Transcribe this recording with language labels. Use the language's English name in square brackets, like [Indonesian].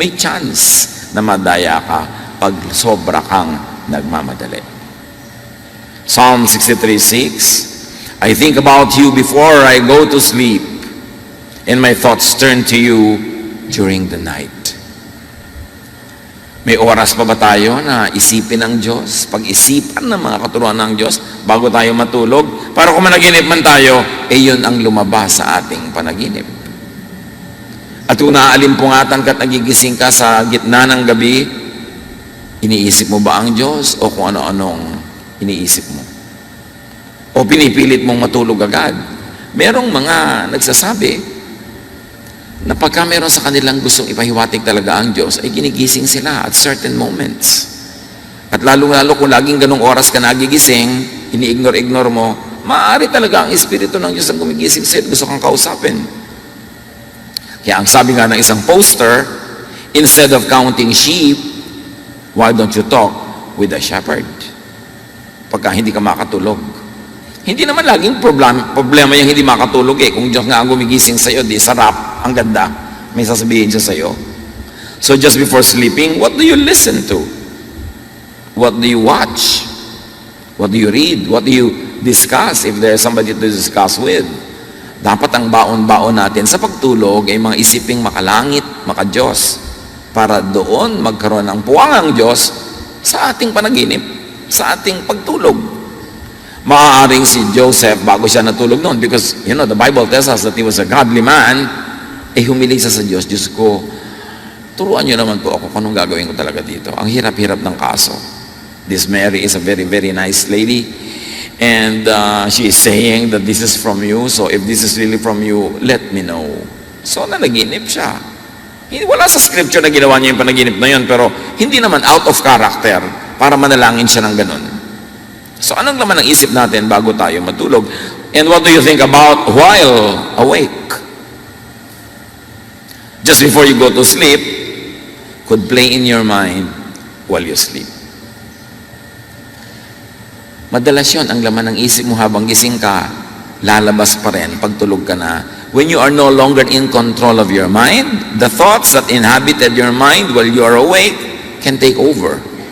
[Filipino] May chance na madaya ka pag sobra kang nagmamadali. [English] Psalm 63:6, I think about you before I go to sleep, and my thoughts turn to you during the night. [Filipino] May oras pa ba tayo na isipin ng Diyos, pag-isipan ng mga katuruan ng Diyos bago tayo matulog? Para kung managinip man tayo, yun ang lumabas sa ating panaginip. At kung naalimpungatan ka at nagigising ka sa gitna ng gabi, iniisip mo ba ang Diyos o kung ano-anong iniisip mo? O pinipilit mong matulog agad? Merong mga nagsasabi na pagka meron sa kanilang gustong ipahiwatig talaga ang Diyos, ay ginigising sila at [English] certain moments. [Filipino] At lalo-lalo kung laging ganong oras ka nagigising, ini-ignore-ignore mo, maaari talaga ang Espiritu ng Diyos ang gumigising sa'yo at gusto kang kausapin. Kaya ang sabi nga ng isang poster, [English] instead of counting sheep, why don't you talk with a shepherd? [Filipino] Pagka hindi ka makatulog. Hindi naman laging problema yung hindi makatulog Kung Diyos nga ang gumigising sa'yo, di sarap, ang ganda. May sasabihin siya sa'yo. [English] So just before sleeping, what do you listen to? What do you watch? What do you read? What do you discuss if there's somebody to discuss with? [Filipino] Dapat ang baon-baon natin sa pagtulog ay mga isiping makalangit, makadiyos, para doon magkaroon ng puwangang Diyos sa ating panaginip, sa ating pagtulog. Maaaring si Joseph, bago siya natulog noon, [English] because, the Bible tells us that he was a godly man, [Filipino] humiling siya sa Diyos. Diyos ko, turuan niyo naman po ako kung anong gagawin ko talaga dito. Ang hirap-hirap ng kaso. [English] This Mary is a very, very nice lady, and she is saying that this is from you, so if this is really from you, let me know. [Filipino] So, nanaginip siya. Wala sa scripture na ginawa niya yung panaginip na yun, pero hindi naman out of character para manalangin siya ng ganun. So, anong laman ng isip natin bago tayo matulog? [English] And what do you think about while awake? Just before you go to sleep, could play in your mind while you sleep. [Filipino] Madalas yun, ang laman ng isip mo habang gising ka, lalabas pa rin pag tulog ka na. [English] When you are no longer in control of your mind, the thoughts that inhabited your mind while you are awake can take over.